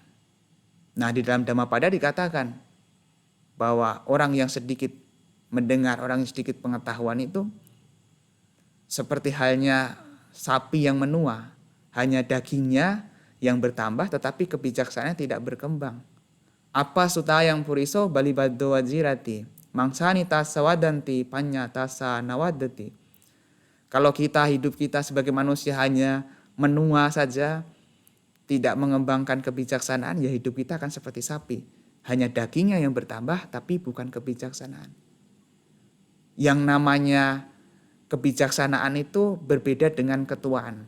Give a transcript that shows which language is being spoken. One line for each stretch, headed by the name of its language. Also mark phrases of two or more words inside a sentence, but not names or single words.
Indonesian: Nah, di dalam Dhammapada dikatakan bahwa orang yang sedikit mendengar, orang yang sedikit pengetahuan itu seperti halnya sapi yang menua, hanya dagingnya yang bertambah tetapi kebijaksanaannya tidak berkembang.
Pali: Apa sutayang puriso balibaddo wajirati, mangsani tasa wadanti panya tasa nawadati.
Indonesian: Kalau hidup kita sebagai manusia hanya menua saja, tidak mengembangkan kebijaksanaan, ya hidup kita akan seperti sapi. Hanya dagingnya yang bertambah, tapi bukan kebijaksanaan. Yang namanya kebijaksanaan itu berbeda dengan ketuaan.